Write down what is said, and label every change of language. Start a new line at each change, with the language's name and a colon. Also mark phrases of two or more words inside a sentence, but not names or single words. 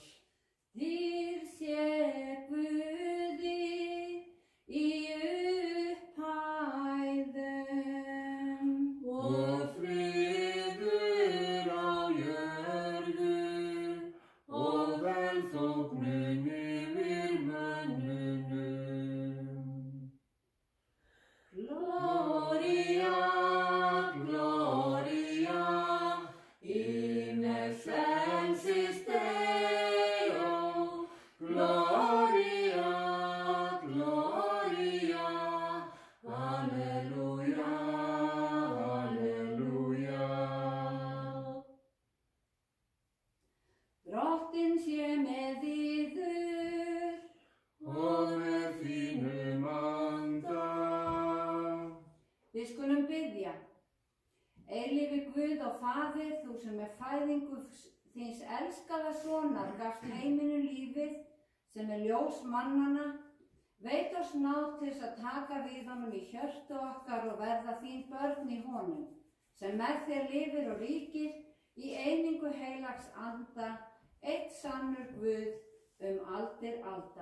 Icelandic: Dýr sé Guði í upphæðum Og friður á jörðu og velþóknun yfir mönnunum.
Latin: Gloria, Gloria, in excelsis Deo. Gloria, Gloria, Alleluia, Alleluia.
Icelandic: Drottinn sé með yður. Og með þínum anda. Við skulum biðja. Eilífi Guð og Faðir, þú sem með fæðingu þíns elskaða sonar gafst heiminu lífið sem ljós mannanna, veit oss náð til þess að taka við honum í hjörtu okkar og verða þín börn í honum, sem með þér lifir og ríkir í einingu heilags anda, eitt sannur Guð aldir alda.